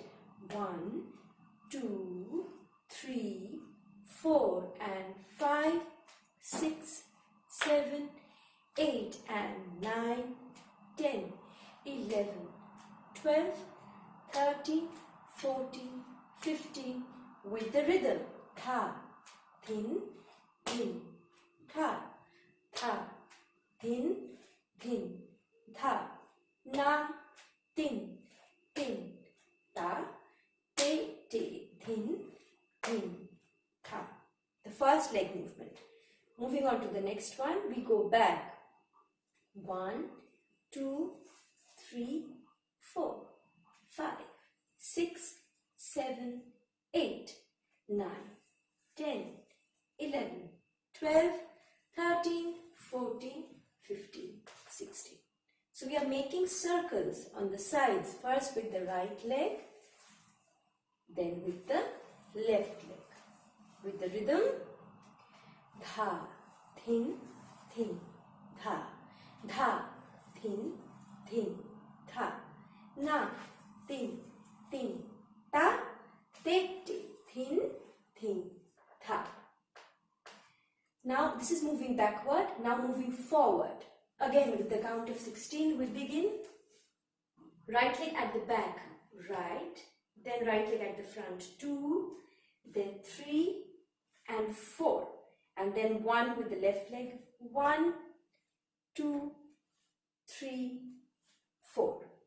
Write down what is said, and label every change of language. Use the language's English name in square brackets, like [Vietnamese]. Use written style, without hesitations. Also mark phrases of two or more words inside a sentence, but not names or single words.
[English] 1, 2, 3, 4 and 5, 6, 7, 8 and 9, 10, 11, 12, 13, 14, 15 with the rhythm. Tha, thin, thin, tha, tha, thin, thin, tha, na, tin, tin, ta, te, te, thin, thin, tha. The first leg movement. Moving on to the next one, we go back. 1, 2, 3, 4, 5, 6, 7, 8, 9, 10, 11, 12, 13, 14, 15, 16. So we are making circles on the sides, first with the right leg, then with the left leg. With the rhythm, dha, thin, thin, tha, dha, thin, thin, tha, na, tin, tin, ta, te, te, thin, thin, tha. Now this is moving backward, now moving forward. Again with the count of 16 we begin. Right leg at the back, right, then right leg at the front, 2, then 3 and 4, and then 1 with the left leg, 1, 2, 3, 4.